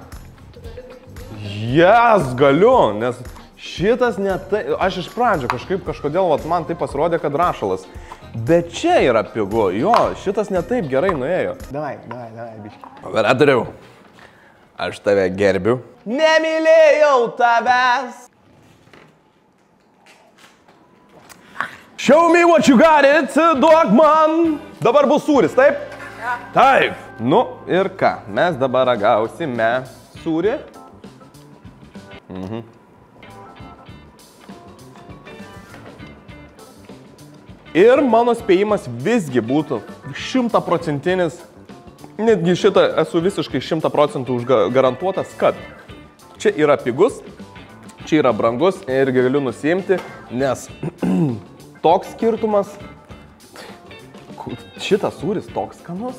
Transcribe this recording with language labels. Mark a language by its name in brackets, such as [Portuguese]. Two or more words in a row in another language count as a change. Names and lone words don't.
[Lithuanian] Jas, galiu, nes šitas netai... Aš iš pradžio kažkodėl man tai pasirodė, kad rašalas. Bet čia yra pigu. Jo, šitas netaip gerai nuėjo. Davai, biški. Operatoriau, aš tave gerbiu. Nemylėjau tavęs. [English] Show me what you got it, [Lithuanian] duok man. Dabar bus sūris, taip? Ja. Taip. Nu ir ką, mes dabar ragausime sūrį. Ir mano spėjimas visgi būtų 100%, netgi šitą esu visiškai 100% garantuotas, kad čia yra pigus, čia yra brangus ir galiu nusiimti, nes toks skirtumas, šitas sūris toks skanus.